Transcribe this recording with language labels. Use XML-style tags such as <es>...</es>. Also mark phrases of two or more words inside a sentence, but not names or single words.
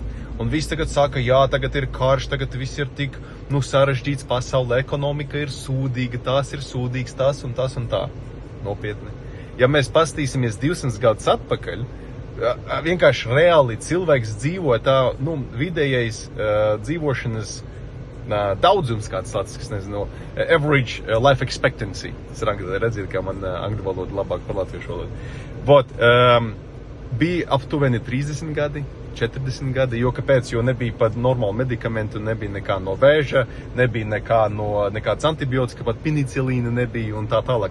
<lv>Un viss tagad saka, jā, tagad ir karš, tagad viss ir tik, nu, sarežģīts pasaulē, ekonomika ir sūdīga, tās ir sūdīgs, tas un tā. Nopietni. Ja mēs pastīsimies 200 gadus atpakaļ, vienkārši reāli cilvēks dzīvo tā, nu, vidējais dzīvošanas daudzums kāds tāds, kas nezinu,</lv> <en>average life expectancy.</en> <lv>Tas ir redzīt, kā man angļu valoda labāk par latviešu valodu. Bija aptuveni 30 gadi, 40 gadi, jo kāpēc? Jo nebija pat normālu medikamentu, nebija nekā no vēža, nebija nekāds antibiotika, pat penicilīna nebija un tā tālāk.</lv>